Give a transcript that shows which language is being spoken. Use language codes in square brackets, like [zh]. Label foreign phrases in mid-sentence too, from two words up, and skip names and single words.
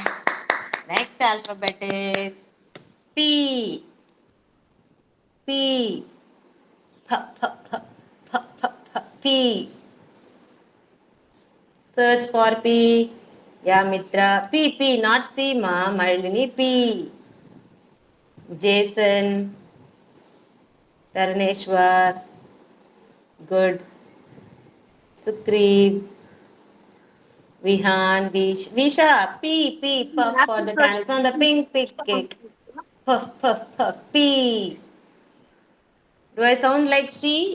[en] Next alphabet is P. P. P, P, P, P, P, P, P. Search for P. Yeah, Mitra. P, P, not C, ma. Marilini, P. Jason. Taruneshwar. Good. Sukri. Vihan. Visha. P, P. Puff for the candles on the pink cake. Puff, puff, puff. P. Do I sound like C?